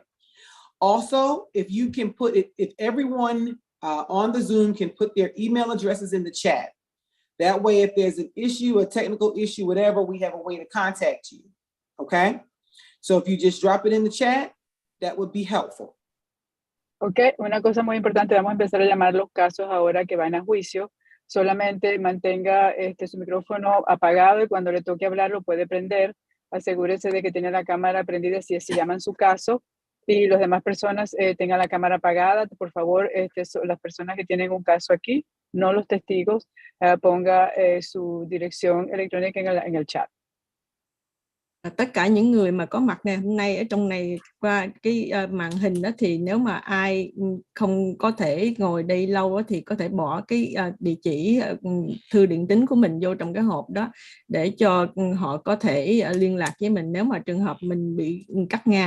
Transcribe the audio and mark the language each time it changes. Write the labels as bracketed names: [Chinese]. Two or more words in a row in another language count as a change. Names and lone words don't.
[English] Also, if you can put it, if everyone on the Zoom can put their email addresses in the chat, that way if there's an issue, a technical issue, whatever, we have a way to contact you, okay? So if you just drop it in the chat, that would be helpful. [Spanish] Ok, una cosa muy importante, vamos a empezar a llamar los casos ahora que van a juicio. Solamente mantenga su micrófono apagado y cuando le toque hablar lo puede prender. Asegúrese de que tiene la cámara prendida si llaman su caso y las demás personas tengan la cámara apagada. Por favor, las personas que tienen un caso aquí, no los testigos, ponga su dirección electrónica en el chat. [Vietnamese] Tất cả những người mà có mặt ngày hôm nay ở trong này qua cái màn hình đó thì nếu mà ai không có thể ngồi đây lâu đó, thì có thể bỏ cái địa chỉ thư điện tín của mình vô trong cái hộp đó để cho họ có thể liên lạc với mình nếu mà trường hợp mình bị cắt ngang.